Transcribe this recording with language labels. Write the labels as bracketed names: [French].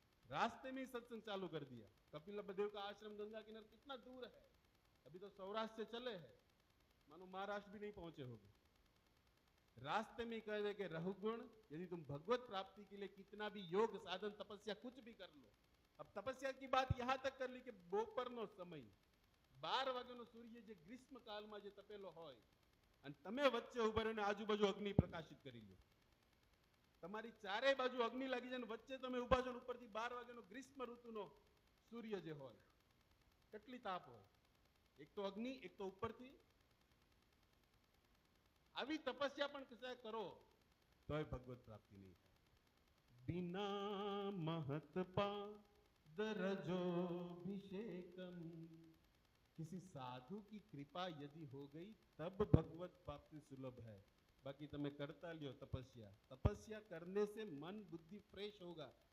[Hindi] रास्ते में ही सत्संग चालू कर दिया। कपिल देव का आश्रम गंगा किनारे कितना दूर है, अभी तो सौराष्ट्र से चले हैं, मानो महाराष्ट्र भी नहीं पहुंचे होंगे। रास्ते में कह दे कि रघुगुण, यदि तुम भगवत प्राप्ति के लिए कितना भी योग साधन तपस्या कुछ भी कर लो। अब तपस्या की बात यहां तक कर ली कि [Gujarati] बपोरनो समय 12 વાગ્યાનો સૂર્ય જે ગ્રીષ્મ કાળમાં જે તપેલો હોય, અને તમે વચ્ચે ઉભા રહીને આજુબાજુ અગ્નિ પ્રકાશિત કરી લો, તમારી ચારે બાજુ અગ્નિ લાગી જાય, વચ્ચે તમે ઉભા છો, ઉપરથી 12 વાગ્યાનો ગ્રીષ્મ ઋતુનો સૂર્ય જે હોય, કેટલી તાપ હોય, એક તો અગ્નિ, એક તો ઉપરથી. આવી તપસ્યા પણ કસાય કરો તોય ભગવત પ્રાપ્તિ નહીં થાય. [Sanskrit] बिना महत पाद रजोभिषेकम, [Hindi] किसी साधु की कृपा यदि हो गई तब भगवत प्राप्ति सुलभ है, बाकी તમે करता लियो तपस्या। तपस्या करने से मन बुद्धि फ्रेश होगा।